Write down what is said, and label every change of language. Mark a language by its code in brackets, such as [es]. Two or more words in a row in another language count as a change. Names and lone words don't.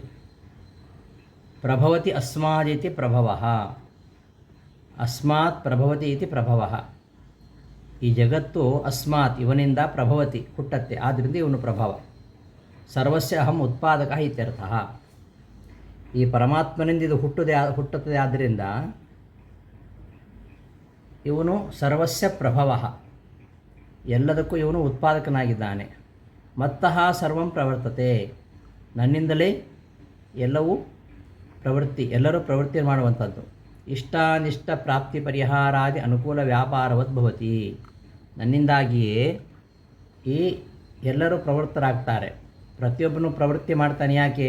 [sa] ಪ್ರಭವತಿ ಅಸ್ಮಾದಿತಿ ಪ್ರಭವಃ, ಅಸ್ಮಾತ್ ಪ್ರಭವತಿ ಇತಿ ಪ್ರಭವಃ, [kn] ಈ ಜಗತ್ತು ಅಸ್ಮಾತ್, ಇವನಿಂದ ಪ್ರಭವತಿ ಹುಟ್ಟತ್ತೆ, ಆದ್ದರಿಂದ ಇವನು ಪ್ರಭವ. [sa] ಸರ್ವಸ್ಯ ಅಹಂ ಉತ್ಪಾದಕ ಇತ್ಯರ್ಥಃ, [kn] ಈ ಪರಮಾತ್ಮನಿಂದ ಇದು ಹುಟ್ಟುತ್ತದೆ, ಆದ್ದರಿಂದ ಇವನು [sa] ಸರ್ವಸ್ಯ ಪ್ರಭವಃ, [kn] ಎಲ್ಲದಕ್ಕೂ ಇವನು ಉತ್ಪಾದಕನಾಗಿದ್ದಾನೆ. [sa] ಮತ್ತಃ ಸರ್ವಂ ಪ್ರವರ್ತತೆ, [kn] ನನ್ನಿಂದಲೇ ಎಲ್ಲರೂ ಪ್ರವೃತ್ತಿ ಮಾಡುವಂಥದ್ದು. [sa] ಇಷ್ಟಾನಿಷ್ಟ ಪ್ರಾಪ್ತಿ ಪರಿಹಾರಾದಿ ಅನುಕೂಲ ವ್ಯಾಪಾರವದ್ ಭವತಿ, [kn] ನನ್ನಿಂದಾಗಿಯೇ ಈ ಎಲ್ಲರೂ ಪ್ರವೃತ್ತರಾಗ್ತಾರೆ. ಪ್ರತಿಯೊಬ್ಬನು ಪ್ರವೃತ್ತಿ ಮಾಡ್ತಾನೆ. ಯಾಕೆ?